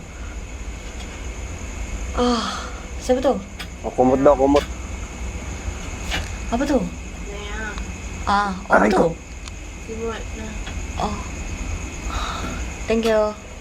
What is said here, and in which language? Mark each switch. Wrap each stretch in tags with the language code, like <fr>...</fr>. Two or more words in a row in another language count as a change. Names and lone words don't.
<ms>Siapa tu?</ms> <tl>Oh, kumot daw, kumot.</tl> <ms>Apa tu? Apa</ms> <tl>Aray</tl> <ms>tu?</ms> <tl>ko.</tl> <en>Oh. Thank you.</en>